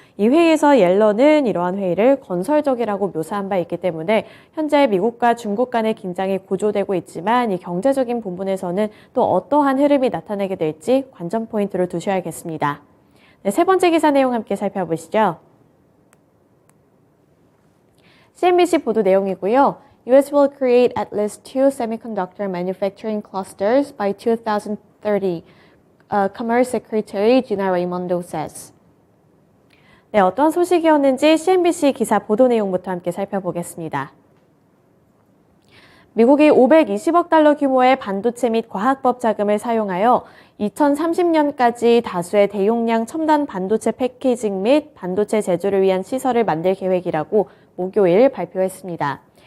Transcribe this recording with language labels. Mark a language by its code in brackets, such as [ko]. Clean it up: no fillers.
[ko] 이 회의에서 옐런은 이러한 회의를 건설적이라고 묘사한 바 있기 때문에 현재 미국과 중국 간의 긴장이 고조되고 있지만 이 경제적인 부분에서는 또 어떠한 흐름이 나타나게 될지 관전 포인트로 두셔야겠습니다. 네, 세 번째 기사 내용 함께 살펴보시죠. CNBC 보도 내용이고요. [en] US will create at least 2 semiconductor manufacturing clusters by 2030, Commerce Secretary Gina Raimondo says. [ko] 네, 어떤 소식이었는지 CNBC 기사 보도 내용부터 함께 살펴보겠습니다. 미국이 520억 달러 규모의 반도체 및 과학법 자금을 사용하여 2030년까지 다수의 대용량 첨단 반도체 패키징 및 반도체 제조를 위한 시설을 만들 계획이라고 목요일 발표했습니다.